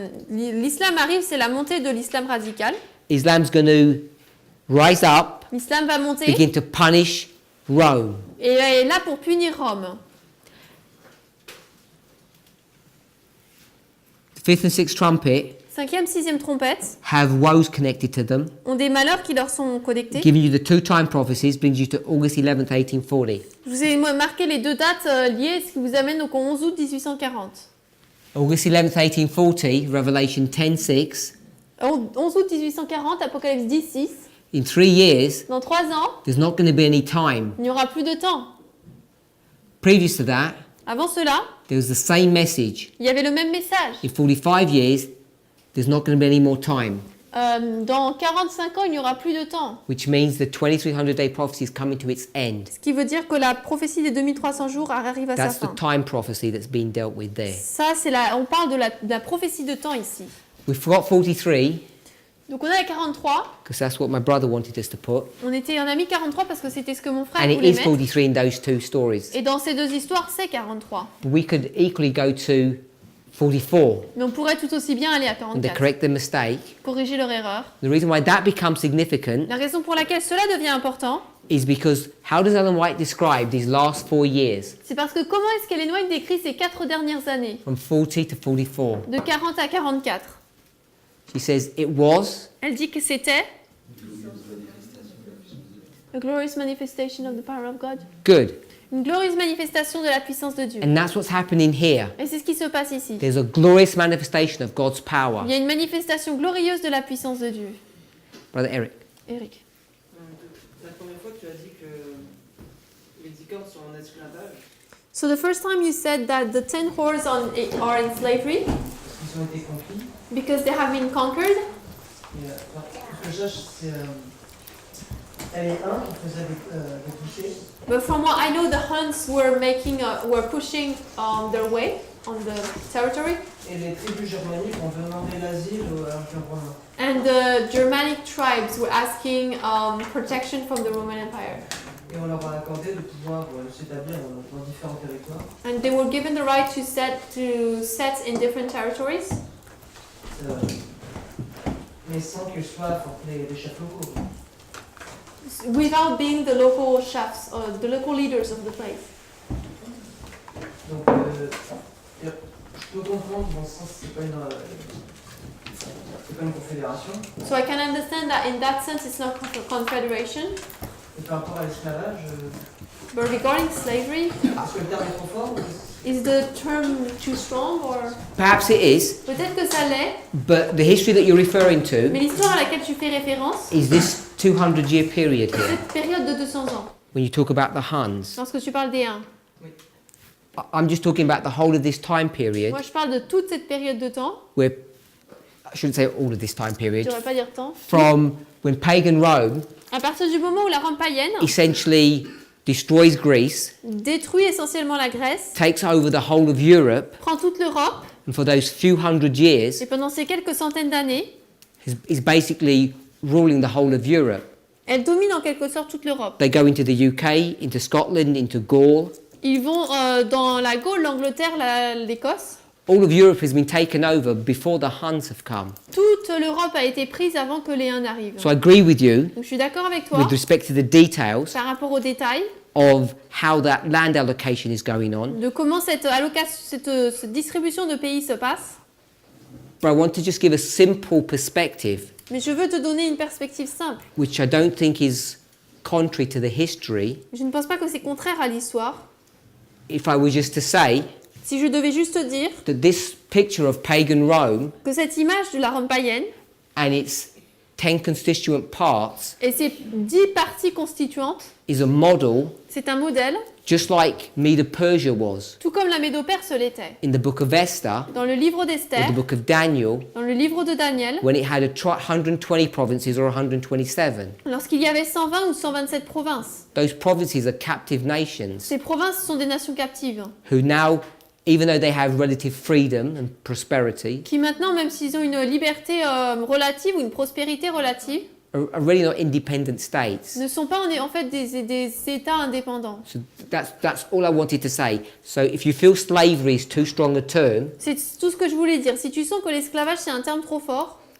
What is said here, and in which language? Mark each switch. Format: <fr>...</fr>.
<fr>L'islam arrive, c'est la montée de l'islam radical.</fr> <en>Islam's going to rise up,</en> <fr>L'islam va monter</fr> <en>begin to punish Rome.</en> <fr>et est là pour punir Rome.</fr> <en>The fifth and sixth trumpet</en> <fr>5e, 6e trompette</fr> <en>have woes connected to them.</en> <fr>ont des malheurs qui leur sont connectés.</fr> <en>Giving you the two-time prophecies brings you to August 11th, 1840.</en> <fr>Je vous ai marqué les deux dates liées, ce qui vous amène donc au 11 août 1840.</fr> <en>August 11th, 1840, Revelation 10:6.</en> <fr>11 août 1840, Apocalypse 10, 6.</fr> <en>In 3 years,</en> <fr>Dans 3 ans,</fr> <en>there's not going to be any time.</en> <fr>il n'y aura plus de temps.</fr> <en>Previous to that,</en> <fr>Avant cela,</fr> <en>there was the same message.</en> <fr>il y avait le même message.</fr> <en>In 45 years, there's not going to be any more time,</en> <fr>Dans 45 ans, il n'y aura plus de temps.</fr> <en>which means the 2300-day prophecy is coming to its end.</en> <fr>Ce qui veut dire que la prophétie des 2300 jours arrive à sa</fr> <en>That's the</en> <fr>fin.</fr> <en>time prophecy that's being dealt with there.</en> <fr>Ça, on parle de la prophétie de temps ici.</fr> <en>We forgot 43,</en> <fr>Donc on a la 43.</fr> <en>because that's what my brother wanted us to put.</en> <fr>On a mis 43 parce que c'était ce que mon frère</fr> <en>And it</en> <fr>voulait</fr> <en>is</en> <fr>mettre.</fr> <en>43 in those two stories.</en> <fr>Et dans ces deux histoires, c'est 43.</fr> <en>But we could equally go to 44</en> <fr>Mais on pourrait tout aussi bien aller à</fr> <en>and to</en> <fr>44.</fr> <en>correct the mistake.</en> <fr>Corriger leur erreur.</fr> <en>The reason why that becomes significant</en> <fr>La raison pour laquelle cela devient important,</fr> <en>is because how does Ellen White describe these last 4 years,</en> <fr>c'est parce que comment est-ce qu'Ellen White décrit ces 4 dernières années,</fr> <en>from 40 to 44?</en> <fr>de 40 à 44?</fr> <en>She says it was</en> <fr>Elle dit que c'était</fr> <en>a glorious manifestation of the power of God. good.</en> <fr>Une glorieuse manifestation de la puissance de Dieu.</fr> <en>And that's what's happening here.</en> <fr>Et c'est ce qui se passe ici.</fr> <en>There's a glorious manifestation of God's power.</en> <fr>Il y a une manifestation glorieuse de la puissance de Dieu.</fr> <en>Brother Eric.</en> <fr>Eric. La première fois, tu as dit que les 10 corps sont en esclavage.</fr> <en>So the first time you said that the 10 whores are in slavery</en> <fr>Ils ont été conquis.</fr> <en>because they have been conquered.</en> <fr>Et, alors, ce que je sache, c'est. Elle est un qui faisait des poussées.</fr> <en>But from what I know, the Huns were pushing their way on the territory,</en> <fr>Et les tribus germaniques ont demandé l'asile à l'Empire romain.</fr> <en>and the Germanic tribes were asking protection from the Roman Empire,</en> <fr>Et on leur a accordé de pouvoir s'établir dans différents territoires.</fr> <en>and they were given the right to set in different territories,</en> <fr>Mais sans qu'ils soient les chefs locaux.</fr> <en>without being the local chefs or the local leaders of the place.</en> <fr>Donc, je peux comprendre, dans ce sens, c'est pas une confédération.</fr> <en>So I can understand that in that sense it's not confederation,</en> <fr>Et par rapport à l'esclavage,</fr> <en>but regarding slavery,</en> <fr>est-ce que le terme est trop fort ou</fr> <en>is the term too strong or Perhaps it is,</en> <fr>peut-être que ça l'est,</fr> <en>but the history that you're referring to</en> <fr>mais l'histoire à laquelle tu fais référence,</fr> <en>is this 200-year period here.</en> <fr>cette période de 200 ans,</fr> <en>When you talk about the Huns,</en> <fr>lorsque tu parles des Huns.</fr> <en>I'm just talking about the whole of this time period</en> <fr>Moi je parle de toute cette période de temps,</fr> <en>where, I shouldn't say all of this time</en> <fr>je</fr> <en>period,</en> <fr>devrais pas dire temps,</fr> <en>from when pagan Rome</en> <fr>à partir du moment où la Rome païenne</fr> <en>essentially destroys Greece,</en> <fr>détruit essentiellement la Grèce,</fr> <en>takes over the whole of Europe,</en> <fr>prend toute l'Europe,</fr> <en>and for those few hundred years</en> <fr>et pendant ces quelques centaines d'années,</fr> <en>is basically ruling the whole of Europe.</en> <fr>elle domine en quelque sorte toute l'Europe.</fr> <en>They go into the UK, into Scotland, into Gaul.</en> <fr>Ils vont dans la Gaule, l'Angleterre, l'Écosse.</fr> <en>All of Europe has been taken over before the Huns have come.</en> <fr>Toute l'Europe a été prise avant que les Huns n'arrivent.</fr> <en>So I agree with you</en> <fr>Donc je suis d'accord avec toi</fr> <en>with respect to the details</en> <fr>par rapport aux détails</fr> <en>of how that land allocation is going on.</en> <fr>de comment cette distribution de pays se passe.</fr> <en>But I want to just give a simple perspective,</en> <fr>Mais je veux te donner une perspective simple.</fr> <en>which I don't think is contrary to the history.</en> <fr>Je ne pense pas que c'est contraire à l'histoire.</fr> <en>If I were just to say</en> <fr>Si je devais juste te dire</fr> <en>that this picture of pagan Rome</en> <fr>que cette image de la Rome païenne</fr> <en>and its 10 constituent parts</en> <fr>et ses 10 parties constituantes,</fr> <en>is a model,</en> <fr>c'est un modèle,</fr> <en>just like Medo-Persia was</en> <fr>tout comme la Médo-Perse l'était.</fr> <en>in the book of Esther</en> <fr>Dans le livre</fr> <en>or</en> <fr>d'Esther,</fr> <en>the book of Daniel,</en> <fr>dans le livre de Daniel,</fr> <en>when it had 120 provinces or 127.</en> <fr>lorsqu'il y avait 120 ou 127 provinces.</fr> <en>Those provinces are captive nations</en> <fr>Ces provinces sont des nations captives</fr> <en>who now, even though they have relative freedom and prosperity,</en> <fr>qui maintenant, même s'ils ont une liberté relative ou une prospérité relative,</fr> <en>are really not independent states.</en> <fr>ne sont pas en fait des États indépendants.</fr> <en>So that's all I wanted to say. So if you feel slavery is too strong a term,</en> <fr>C'est tout ce que je voulais dire. Si tu sens que l'esclavage c'est un terme trop fort,</fr>